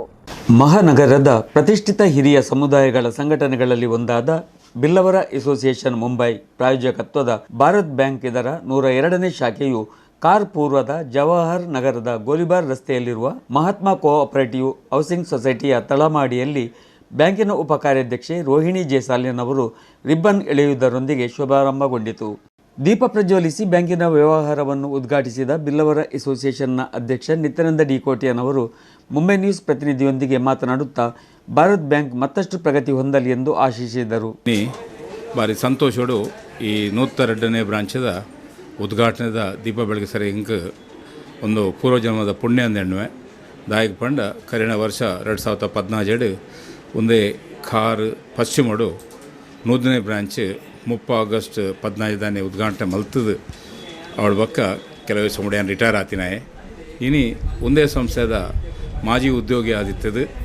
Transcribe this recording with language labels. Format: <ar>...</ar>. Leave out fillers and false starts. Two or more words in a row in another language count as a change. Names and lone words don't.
<kn>ಮಹಾನಗರದ ಪ್ರತಿಷ್ಠಿತ ಹಿರಿಯ ಸಮುದಾಯಗಳ ಸಂಘಟನೆಗಳಲ್ಲಿ ಒಂದಾದ ಬಿಲ್ಲವರ ಅಸೋಸಿಯೇಷನ್ ಮುಂಬೈ ಪ್ರಾಯೋಜಕತ್ವದ ಭಾರತ್ ಬ್ಯಾಂಕ್ ಇದರ 102ನೇ ಶಾಖೆಯು ಕಾರ್ ಪೂರ್ವದ ಜವಾಹರ್ ನಗರದ ಗೋಲಿಬಾರ್ ರಸ್ತೆಯಲ್ಲಿರುವ ಮಹಾತ್ಮ ಕೋಆಪರೇಟಿವ್ ಹೌಸಿಂಗ್ ಸೊಸೈಟಿಯ ತಳಮಾಡಿಯಲ್ಲಿ ಬ್ಯಾಂಕಿನ ಉಪ ಕಾರ್ಯಾಧ್ಯಕ್ಷೆ ರೋಹಿಣಿ ಜೇಸಾಲಿನ್ ಅವರು ರಿಬ್ಬನ್ ಎಳೆಯುವುದರೊಂದಿಗೆ ಶುಭಾರಂಭಗೊಂಡಿತು. ದೀಪ ಪ್ರಜ್ವಲಿಸಿ ಬ್ಯಾಂಕಿನ ವ್ಯವಹಾರವನ್ನು ಉದ್ಘಾಟಿಸಿದ ಬಿಲ್ಲವರ ಅಸೋಸಿಯೇಷನ್ನ ಅಧ್ಯಕ್ಷ ನಿತ್ಯಾನಂದ ಡಿ ಕೋಟಿಯನ್ ಅವರು ಮುಂಬೈ ನ್ಯೂಸ್ ಪ್ರತಿನಿಧಿಯೊಂದಿಗೆ ಮಾತನಾಡುತ್ತಾ ಭಾರತ್ ಬ್ಯಾಂಕ್ ಮತ್ತಷ್ಟು ಪ್ರಗತಿ ಹೊಂದಲಿ ಎಂದು ಆಶಿಸಿದರು.</kn> <tcy>ಭಾರಿ ಸಂತೋಷಡು ಈ 102ನೇ ಬ್ರಾಂಚದ ಉದ್ಘಾಟನೆದ ದೀಪ ಬೆಳಗ್ಗೆ ಸರಿ ಇಂಕ್ ಒಂದು ಪೂರ್ವಜನ್ಮದ ಪುಣ್ಯ ಅಂದೆಣ್ಣುವೆ ದಾಯಕ ಪಂಡ ಕರಿಣ ವರ್ಷ 2017 ಒಂದೇ ಕಾರ್ ಪಶ್ಚಿಮಡು 100ನೇ ಬ್ರಾಂಚ್ 30 ಆಗಸ್ಟ್ 15 ಉದ್ಘಾಟನೆ ಮಲ್ತದು ಅವಳ ಬಕ್ಕ ಕೆಲವೇ ಸಮುದಾಯ ರಿಟೈರ್ ಆತಿನಾಯೆ ಇನಿ ಒಂದೇ ಸಂಸ್ಥೆದ ಮಾಜಿ ಉದ್ಯೋಗಿ ಆದಿತ್ತದು</tcy>